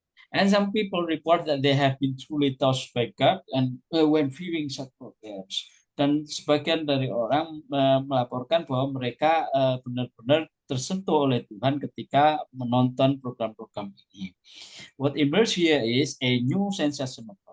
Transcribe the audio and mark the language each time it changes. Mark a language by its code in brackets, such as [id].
[en] And some people report that they have been truly touched by God and when viewing such programs. [id] Dan sebagian dari orang melaporkan bahwa mereka benar-benar tersentuh oleh Tuhan ketika menonton program-program ini. [en] What emerges here is a new sensational.